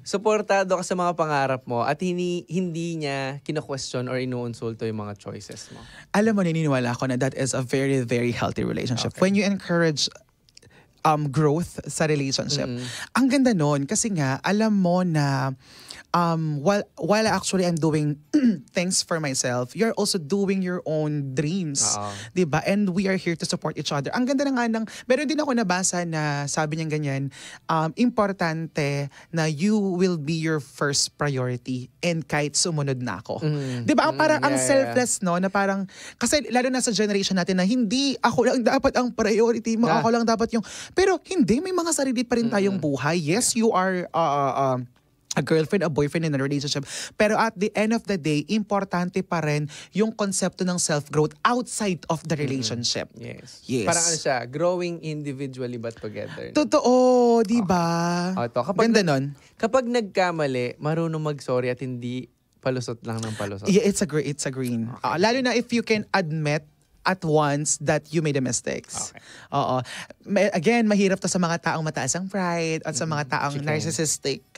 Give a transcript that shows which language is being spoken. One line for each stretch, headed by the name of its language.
Filipino: Suportado ka sa mga pangarap mo at hindi niya kina-question or inuunsulto yung mga choices mo. Alam mo, naniniwala ako na
English: that is a very, very healthy relationship. Okay. When you encourage growth sa relationship.
Filipino: Ang ganda nun kasi nga alam mo na
English: while actually I'm doing things for myself, you're also doing your own dreams.
Filipino: 'Di ba?
English: And we are here to support each other.
Filipino: Ang ganda na nga ng, meron din ako nabasa na sabi niya ganyan, importante na
English: you will be your first priority
Filipino: and kahit sumunod na ako. 'Di ba? Parang ang selfless, no, na parang kasi lalo na sa generation natin na hindi ako lang dapat ang priority mo, ako lang dapat yung, pero hindi, may mga sarili pa rin tayong buhay.
English: Yes, you are a girlfriend, a boyfriend in a relationship. Pero at the end of the day,
Filipino: importante pa rin yung konsepto ng
English: self-growth outside of the relationship. Yes. Yes.
Filipino: Parang ano siya,
English: growing individually but together.
Filipino: Totoo, di ba? Kapag Ganda nun. Kapag nagkamali, marunong mag-sorry at hindi palusot lang ng palusot.
English: Yeah, it's a green. Okay.
Filipino: Lalo na
English: if you can admit at once that you made a mistakes. Okay.
Filipino: Oo. Again, mahirap to sa mga taong mataas ang pride at sa mga taong narcissistic.